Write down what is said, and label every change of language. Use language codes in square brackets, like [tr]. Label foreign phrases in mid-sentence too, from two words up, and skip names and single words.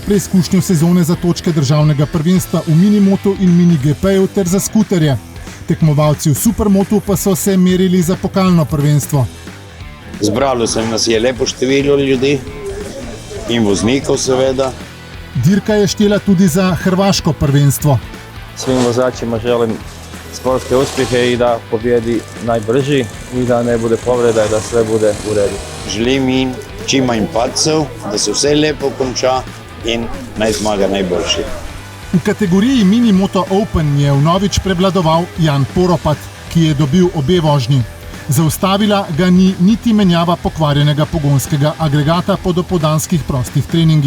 [sl] preizkušnjo sezone za točke državnega prvenstva v minimotu in mini-GP-ju ter za skuterje. Tekmovalci v supermotu pa so se merili za pokalno prvenstvo. Zbralo se nas je lepo število ljudi in voznikov seveda. Dirka je štela tudi za hrvaško prvenstvo. [hr] Svim vozačima želim sportske uspjehe i da pobjedi najbrži i da ne bude povreda i da sve bude u redu. [sl] Želim jim čim manj padcev, da se vse lepo konča in naj zmaga najboljši. V kategoriji Minimoto Open je vnovič prevladoval Jan Poropat, ki je dobil obe vožnji. Zaustavila ga ni niti menjava pokvarjenega pogonskega agregata po dopoldanskih prostih treningih.